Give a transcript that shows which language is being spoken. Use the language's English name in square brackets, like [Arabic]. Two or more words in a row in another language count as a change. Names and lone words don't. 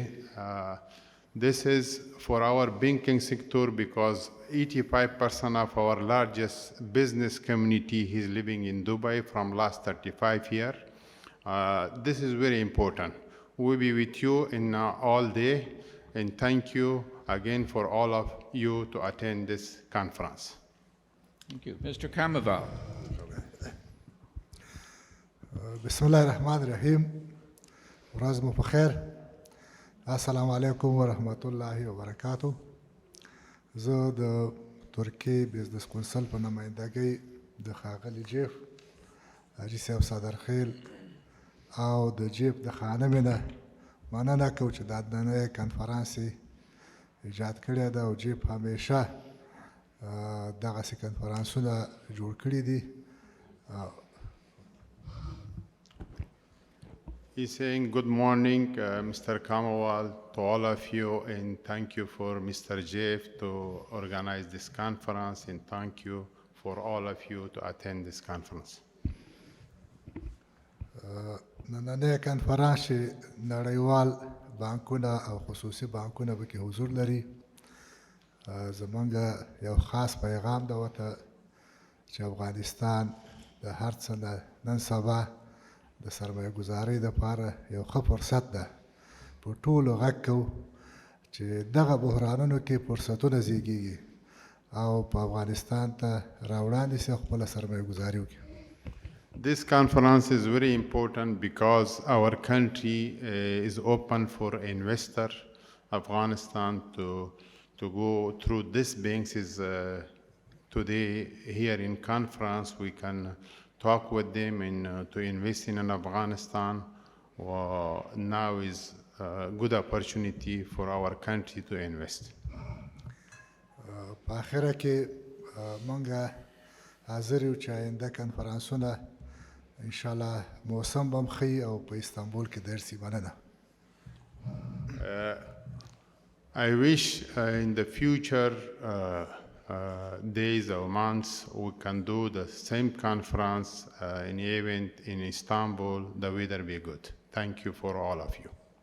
[English] This is for our banking sector because 85% of our largest business community is living in Dubai from last 35 years. This is very important. We'll be with you in all day, and thank you again for all of you to attend this conference. Thank you. Mr. Kamaval. [Arabic] بسم الله الرحمن الرحيم. [Pashto] روز مو بخیر. [Arabic] السلام عليكم ورحمة الله وبركاته. [Pashto] زه د ترکی بزنس کونسل په نمایندګۍ د ښاغلي جیف حاجي صاحب صدرخیل او د جیف د خانمې نه مننه کوم چې دا دننه کنفرانس ایجاد کړی ده او جیف همیشه دغسې کنفرانسونه جوړ کړي دي. [English] He's saying good morning, Mr. Kamawal, to all of you, and thank you for Mr. Jeff to organize this conference, and thank you for all of you to attend this conference. [Pashto] نننه کنفرانس چې نړیوال بانکونه او خصوصي بانکونه پکې حضور لري، زمونږ یو خاص پیغام ده ورته چې افغانستان د هر څه نه نن سبا د سرمایه ګزارۍ دپاره یو ښه فرصت ده. په ټولو غږ کوو چې دغه بحرانونو کې فرصتونه زیږېږي او په افغانستان ته راوړاندې سي او خپله سرمایه ګزاري وکړي. [English] This conference is very important because our country is open for investor. Afghanistan to go through this banks is today here in conference. We can talk with them and to invest in Afghanistan. Now is a good opportunity for our country to invest. [Pashto] په آخره کې مونږ حاضر یو چې آینده کنفرانسونه انشاءالله موسم به هم ښه او په استانبول کې درسي. مننه. [English] I wish in the future days or months, we can do the same conference in event in Istanbul. The weather be good. Thank you for all of you.